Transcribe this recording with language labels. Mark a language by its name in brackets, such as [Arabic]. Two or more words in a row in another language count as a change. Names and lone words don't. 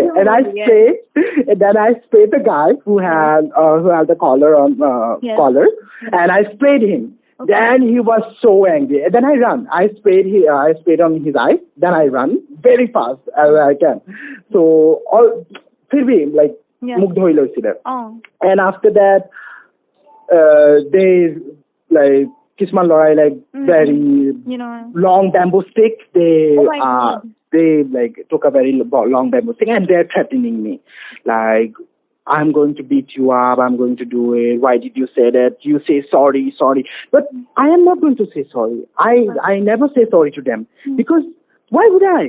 [English] Oh, and I yes. spray, and then I sprayed the guy who had the collar on Yes. collar, and I sprayed him. Okay. Then he was so angry. Then I run. I sprayed on his eyes. Then I run very fast as I can. So [Hindi] फिर भी [English] like Yeah. [Assamese] মুগ্ধ হয়ে লৈছিলে. [English] Oh. And after that, they like [Assamese] কিছুমান লৰাই [English] like very long bamboo stick. Oh my God. They like took a very long bamboo stick, and they're threatening me, like, "I'm going to beat you up. I'm going to do it. Why did you say that? You say sorry. But I am not going to say sorry. I never say sorry to them, because why would I?